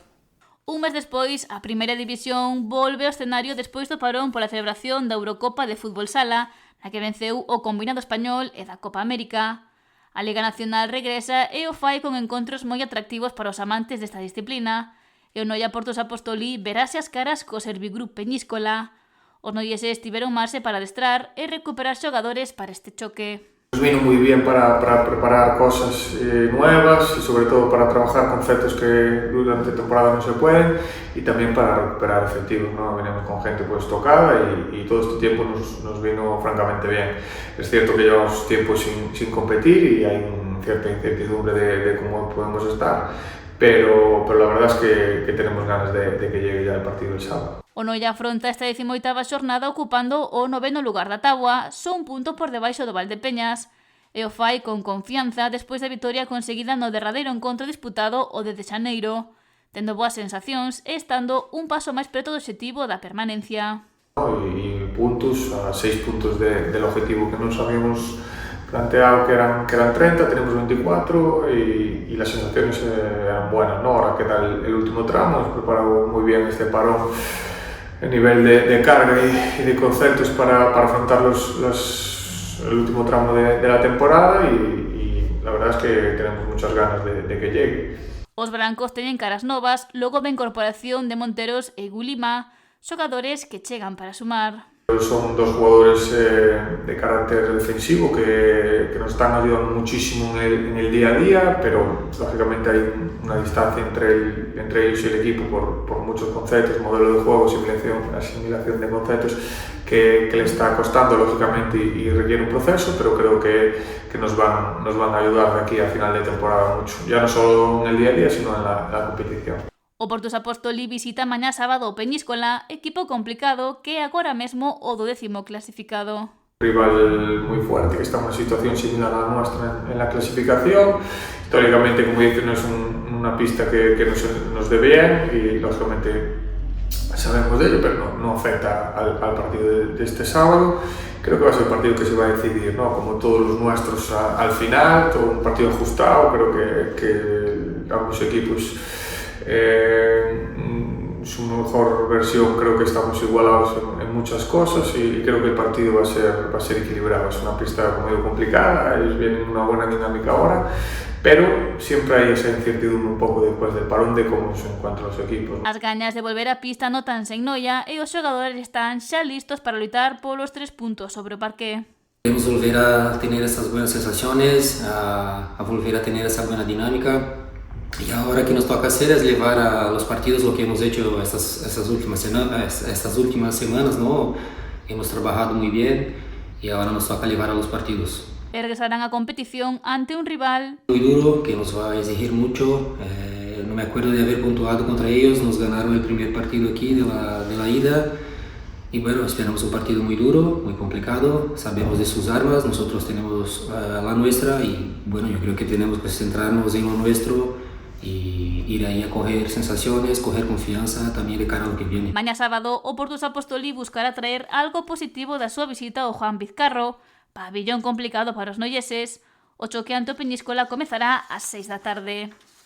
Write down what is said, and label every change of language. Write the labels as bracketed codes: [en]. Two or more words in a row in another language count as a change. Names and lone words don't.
[gl] Un mes despois, a Primeira División volve ao escenario despois do parón pola celebración da Eurocopa de Fútbol Sala, na que venceu o combinado español e da Copa América. A Liga Nacional regresa e o fai con encontros moi atractivos para os amantes desta disciplina. E o Noia Porto Apostoli verase as caras co Servigroup Peñíscola. Os noieses tiveron marxe para adestrar e recuperar xogadores para este choque. [es] Nos vino muy bien para preparar cosas nuevas y sobre todo para trabajar conceptos que durante temporada no se pueden y también para recuperar efectivos, ¿no? Venimos con gente pues tocada y todo este tiempo nos vino francamente bien. Es cierto que llevamos tiempo sin competir y hay cierta incertidumbre de cómo podemos estar, pero la verdad es que tenemos ganas de que llegue ya el partido del sábado. [gl] O Noia afronta esta 18ª xornada ocupando o 9º lugar da táboa, só un punto por debaixo do Valdepeñas, e o fai con confianza despois da vitoria conseguida no derradeiro encontro disputado o de Xaneiro, tendo boas sensacións e estando un paso máis preto do obxectivo da permanencia. [es] Y puntos, a 6 puntos del objetivo que nos habíamos planteado que eran 30, tenemos 24 y las sensaciones eran buenas, ¿no? Ahora queda el último tramo, hemos preparado muy bien este parón a nivel de carga y de conceptos para afrontar el último tramo de la temporada y la verdad es que tenemos muchas ganas de que llegue. [gl] Os brancos teñen caras novas logo da incorporación de Monteros e Gulima, xogadores que chegan para sumar. [es] Son dos jugadores de carácter defensivo que nos están ayudando muchísimo en el día a día, pero lógicamente hay una distancia entre ellos y el equipo por muchos conceptos, modelo de juego, asimilación de conceptos que le está costando lógicamente y requiere un proceso, pero creo que nos van a ayudar de aquí a final de temporada mucho, ya no solo en el día a día, sino en la competición. [gl] O Porto Apostoli visita mañá sábado o Peñíscola, equipo complicado que é agora mesmo o 12º clasificado. [es] Rival muy fuerte, que está en una situación similar a la nuestra en la clasificación. Históricamente, como dicen, no es una pista que nos dé bien y lógicamente sabemos de ello, pero no afecta al partido de este sábado. Creo que va a ser un partido que se va a decidir, ¿no? Como todos los nuestros al final, todo un partido ajustado. Creo que ambos equipos su mejor versión, creo que estamos igualados en muchas cosas y creo que el partido va a ser equilibrado. Es una pista como digo complicada, ellos vienen en una buena dinámica ahora, pero siempre hai esa incertidumbre [gl] un pouco despois [es] del parón de como se encuentran [gl] os equipos. As gañas de volver á pista notanse en Noia e os xogadores están xa listos para lutar polos 3 puntos sobre o parqué. [es] Queremos volver a tener esas buenas sensaciones, a volver a tener esa buena dinámica. Y ahora que nos toca hacer es llevar a los partidos lo que hemos hecho estas últimas semanas, ¿no? Hemos trabajado muy bien y ahora nos toca llevar a los partidos. Regresarán a competición ante un rival muy duro, que nos va a exigir mucho. No me acuerdo de haber puntuado contra ellos, nos ganaron el primer partido aquí de la ida. Y bueno, esperamos un partido muy duro, muy complicado, sabemos de sus armas, nosotros tenemos la nuestra y bueno, yo creo que tenemos que centrarnos en lo nuestro y ir ahí a coger sensaciones, coger confianza también de cara a lo que viene. [gl] Mañá sábado, o Porto Apostoli buscará traer algo positivo da súa visita ao Juan Vizcarro, pabillón complicado para os noieses. O choque ante o Peñíscola comezará ás 6 da tarde.